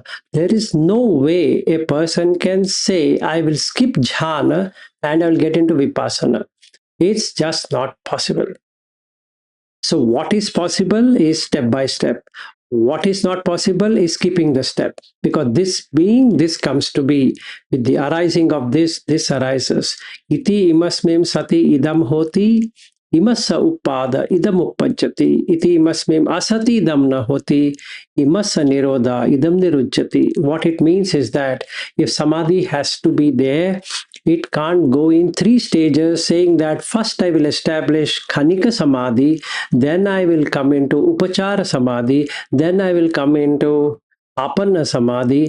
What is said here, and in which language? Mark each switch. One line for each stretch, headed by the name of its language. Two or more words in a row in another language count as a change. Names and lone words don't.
English: There is no way a person can say, I will skip Jhana and I will get into Vipassana. It's just not possible. So, what is possible is step by step. What is not possible is skipping the step, because this being, this comes to be. With the arising of this arises.
Pali: Iti imasmim sati idam hoti, imassa upada idam uppajjati. Iti imasmim asati idam na hoti, imassa nirodha idam nirujjati.
English: What it means is that if samadhi has to be there, it can't go in three stages, saying that first I will establish
Pali: Khanika Samadhi,
English: then I will come into
Pali: Upachara Samadhi,
English: then I will come into
Pali: Apanna Samadhi.